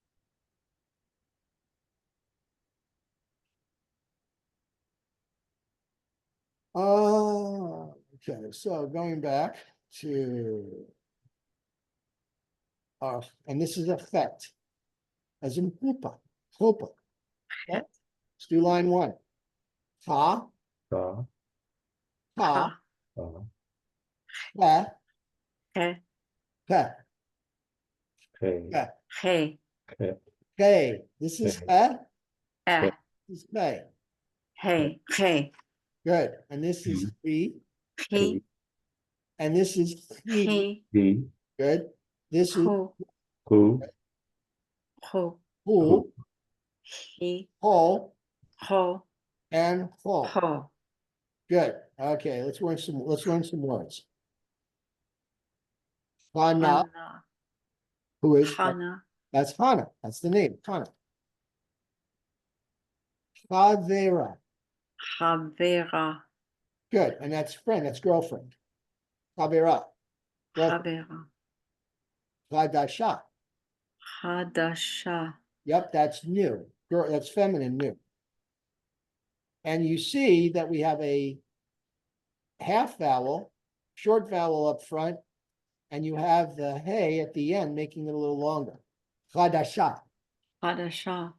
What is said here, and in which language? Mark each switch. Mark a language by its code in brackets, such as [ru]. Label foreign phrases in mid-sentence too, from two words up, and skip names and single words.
[en] Oh, okay, so going back to and this is a chet, as in [he] chuppah, chuppah. Het. [en] Let's do line one. [he] Ha, Ka, ha, Ha. ha, He. ha, hay, ha. Hey. hay, [en] Okay, this is Okay. [he] ha, Eh. [en] this is hey. [he] Hey. Hey. [en] Good, and this is he, [he] He. [en] and this is he. [he] He. he, [en] Good. This is [he] Who. who, Who. who, He. ho, Ho. and ho. Ho. [en] Good. Okay, let's learn some words. [he] Hana, Hana. [en] who is [he] Hana. [en] that's Hana. That's the name, [he] Hana. Chavera. Havera. [en] Good, and that's friend, that's girlfriend. [he] Chavera. Girlfriend. Havera. Chadasha. Hadasha. [en] Yep, that's new. Girl, that's feminine, new. And you see that we have a half vowel, short vowel up front, and you have the hey at the end, making it a little longer. [he] Chadasha. Hadasha.